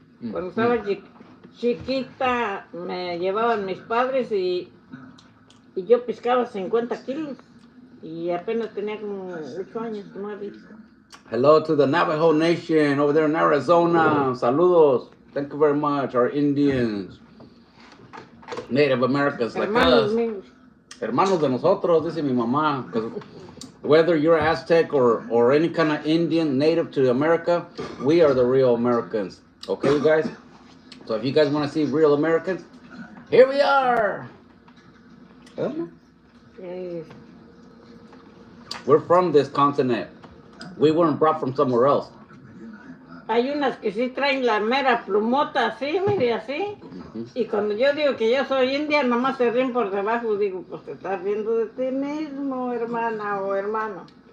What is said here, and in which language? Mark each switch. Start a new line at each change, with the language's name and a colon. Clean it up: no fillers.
Spanish: Cuando estaba chiquita me llevaban mis padres y yo piscaba 50 kilos y apenas tenía como 8 años, 9.
English: Hello to the Navajo Nation over there in Arizona.
Spanish: Saludos.
English: Thank you very much, our Indians, Native Americans like us.
Spanish: Hermanos de nosotros, dice mi mamá.
English: Because whether you're Aztec or any kind of Indian native to America, we are the real Americans. Okay, you guys? So if you guys want to see real Americans, here we are. We're from this continent. We weren't brought from somewhere else.
Spanish: Hay unas que sí traen la mera plumota así, mire, así. Y cuando yo digo que yo soy india, nomás se ríen por debajo. Digo, pues te estás riendo de ti mismo, hermana o hermano.